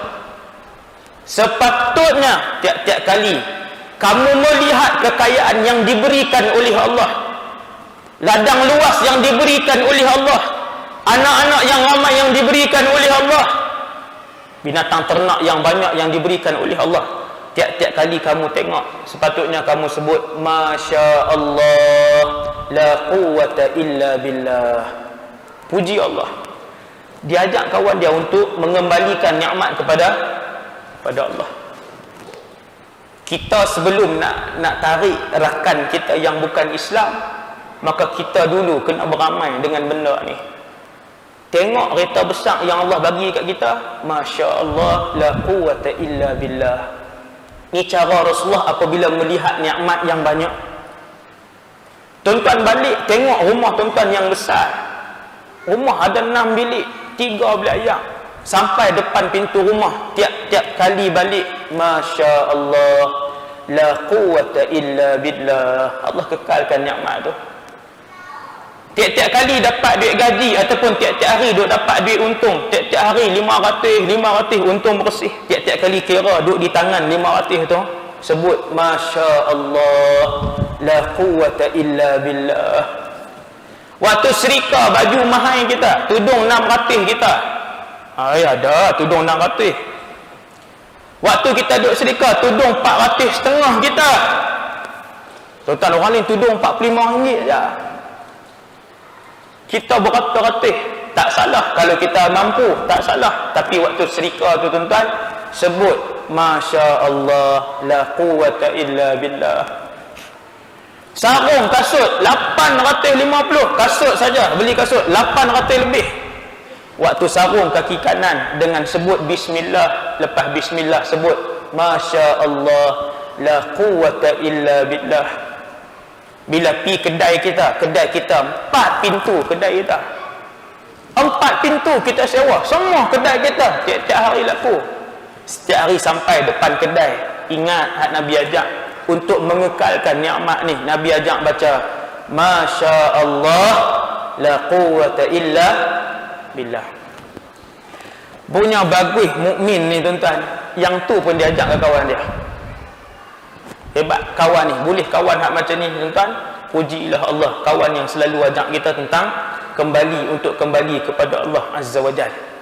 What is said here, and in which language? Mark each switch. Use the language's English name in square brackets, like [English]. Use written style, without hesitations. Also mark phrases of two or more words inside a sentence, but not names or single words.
[Malay] Sepatutnya tiap-tiap kali kamu melihat kekayaan yang diberikan oleh Allah, ladang luas yang diberikan oleh Allah, anak-anak yang ramai yang diberikan oleh Allah, binatang ternak yang banyak yang diberikan oleh Allah, tiap-tiap kali kamu tengok, sepatutnya kamu sebut [Arabic] ما شاء الله, لا قوة إلا بالله. [Malay] Puji Allah. Dia ajak kawan dia untuk mengembalikan nikmat kepada Allah. Kita sebelum nak tarik rakan kita yang bukan Islam, maka kita dulu kena beramai dengan benda ni. Tengok kereta besar yang Allah bagi kat kita, [Arabic] ما شاء الله, لا قوة إلا بالله. [Malay] Ni cara Rasulullah apabila melihat nikmat yang banyak. Tuan-tuan balik tengok rumah tuan-tuan yang besar. Rumah ada 6 bilik, 3 bilik, sampai depan pintu rumah, tiap-tiap kali balik, [Arabic] ما شاء الله لا قوة إلا بالله. [Malay] Allah kekalkan nikmat tu. Tiap-tiap kali dapat duit gaji, ataupun tiap-tiap hari duk dapat duit untung, tiap-tiap hari 500 untung bersih, tiap-tiap kali kira duk di tangan 500 tu, sebut [Arabic] ما شاء الله, لا قوة إلا بالله. [Malay] Waktu serika baju mahal kita, tudung 600 kita, ada tudung 600. Waktu kita duduk serika, tudung 400,500 kita. Tuan-tuan, orang lain tudung RM45 je. Kita beratus-ratus, tak salah. Kalau kita mampu, tak salah. Tapi waktu serika tu tuan-tuan, sebut [Arabic] ما شاء الله, لا قوة إلا بالله. [Malay] Sarung kasut 850, kasut saja, beli kasut 800 lebih. Waktu sarung kaki kanan dengan sebut bismillah, lepas bismillah sebut [Arabic] ما شاء الله, لا قوة إلا بالله. [Malay] Bila pi kedai kita 4 pintu kedai kita, 4 pintu kita sewa, semua kedai kita, tiap-tiap hari laku. Setiap hari sampai depan kedai, ingat hak Nabi ajak untuk mengekalkan nikmat ni. Nabi ajak baca [Arabic] ما شاء الله, لا قوة إلا بالله. [Malay] Punya bagus mukmin ni tuan-tuan, yang tu pun dia ajak ke kawan dia. Hebat kawan ni, boleh kawan hak macam ni tuan-tuan. Pujilah Allah, kawan yang selalu ajak kita tentang kembali kepada Allah [Arabic] عز وجل.